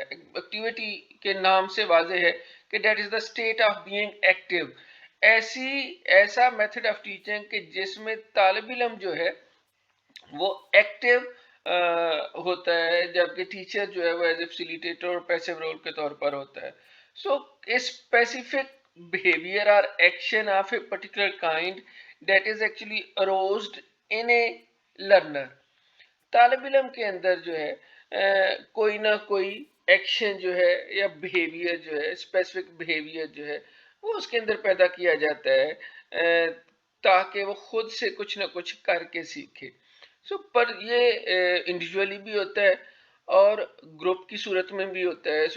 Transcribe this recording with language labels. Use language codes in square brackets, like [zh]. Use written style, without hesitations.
[hi] Activity के नाम से वाज़ेह है कि [en] That is the state of being active. [hi] ऐसा मेथड ऑफ टीचिंग कि जिसमें तालिब इल्म जो है वो एक्टिव होता है, जबकि टीचर जो है वो एज ए फैसिलिटेटर और पैसिव रोल के तौर पर होता है। [en] A specific behavior or action of a particular kind that is actually aroused in a learner। [hi] तालिब इल्म के अंदर जो है कोई ना कोई एक्शन जो है या बिहेवियर जो है, स्पेसिफिक बिहेवियर जो है वो उसके अंदर पैदा किया जाता है ताकि वो खुद से कुछ ना कुछ करके सीखे। पर ये इंडिविजुअली भी होता है और ग्रुप की सूरत में भी होता है।